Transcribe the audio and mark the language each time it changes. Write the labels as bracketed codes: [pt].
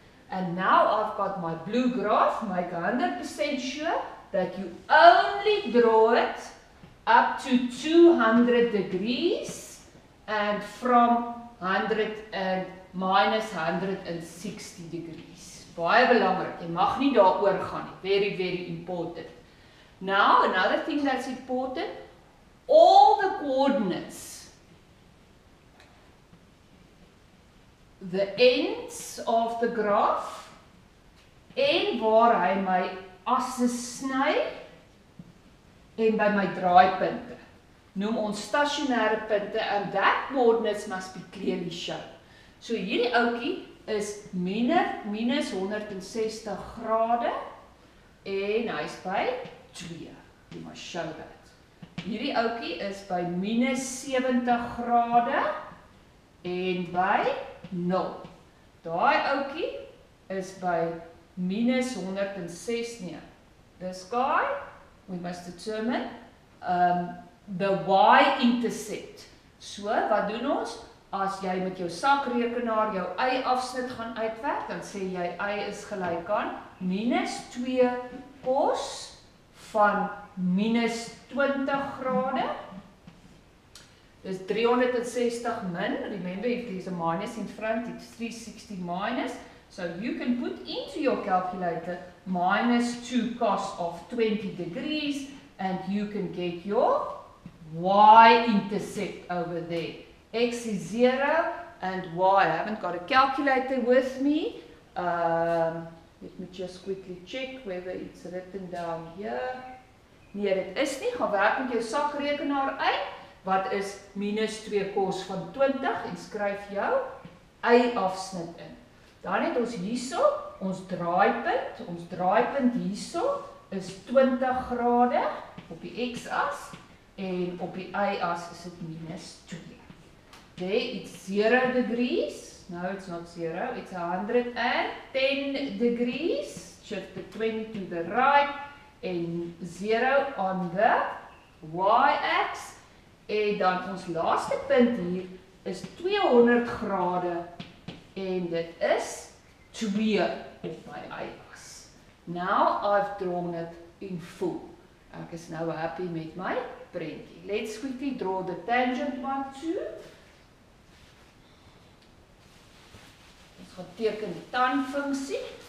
[en] And now I've got my blue graph, make 100% sure that you only draw it up to 200 degrees and from 100 and minus 160 degrees. [af] Baie belangrik, jy mag nie daaroor gaan nie. [en] Very, very important. Now, another thing that's important, all the coordinates, the ends of the graph, [af] en waar hy my asse sny, en by my draaipunte, noem ons stationêre punte, [en] and that coordinates must be clearly shown. [af] So hierdie ouetjie is minus 160 grade, en hy is by 2. [en] You must show that. [af] Hierdie ouetjie is by minus 70 grade, en by 0. Daai ouetjie is by minus 106 nie. [en] This guy, we must determine the y-intercept. [af] So, wat doen ons? As jy met jou sakrekenaar jou y-afsnit gaan uitwerk, dan sê jy y is gelyk aan minus 2 cos van minus 20 grade. Dis 360 min, [en] remember if there's a minus in front, it's 360 minus, so you can put into your calculator minus 2 cos of 20 degrees, and you can get your y-intercept over there. X is 0, and y, I haven't got a calculator with me, let me just quickly check whether it's written down here. [af] Nee, dit is nie, gaan werk met jou sakrekenaar uit. Wat is minus 2 cos van 20 en skryf jou y-afsnit in. Dan het ons hierso, ons draaipunt hierso is 20 grade op die x-as en op die y-as is dit minus 2. [en] There it's 0 degrees, no it's not 0, it's 110 degrees, shift the 20 to the right [af] en 0 [en] on the y-axis. [af] En dan ons laaste punt hier is 200 grade en dit is 2 op my y-as. [en] Now I've drawn it in full. [af] Ek is nou happy met my prentjie. [en] Let's quickly draw the tangent one too. [af] Ons gaan teken die tanfunksie.